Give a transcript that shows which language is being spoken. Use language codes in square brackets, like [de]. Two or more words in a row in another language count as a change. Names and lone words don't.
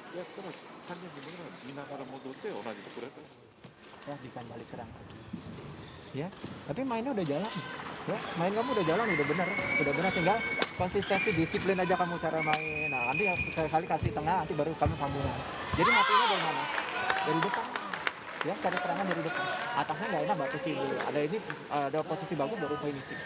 [ja] ただ単純に見ながら戻って同じところやったら [id] Lanjutkan balik serang lagi. Ya, tapi mainnya udah jalan. Ya, main kamu udah jalan, udah benar, tinggal konsistensi, disiplin aja kamu cara main. Nah, nanti sekali kasih tengah, nanti baru kamu sambungan. Jadi matinya dari mana? Dari depan. Ya, cari serangan dari depan. Atasnya nggak enak, batu sih dulu. Ada ini, ada posisi bagus baru finishing.